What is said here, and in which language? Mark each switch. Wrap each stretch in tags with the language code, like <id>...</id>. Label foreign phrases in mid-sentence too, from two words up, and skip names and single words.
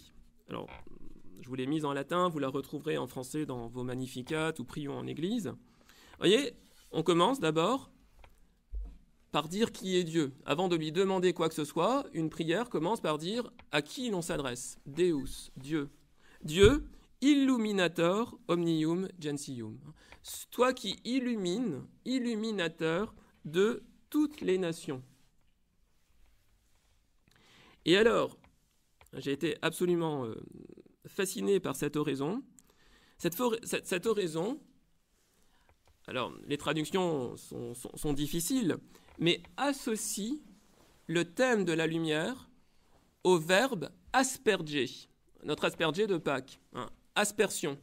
<fr>Alors, je vous l'ai mise en latin, vous la retrouverez en français dans vos Magnificats ou Prions en Église. Vous voyez, on commence d'abord par dire qui est Dieu. Avant de lui demander quoi que ce soit, une prière commence par dire à qui l'on s'adresse. Deus, Dieu. Dieu,</fr> <la>illuminator omnium gentium.</la> <fr>Toi qui illumines, illuminateur de toutes les nations. Et alors, j'ai été absolument fasciné par cette oraison. Cette oraison, alors les traductions sont difficiles, mais associe le thème de la lumière au verbe asperger, notre asperger de Pâques, aspersion.</fr>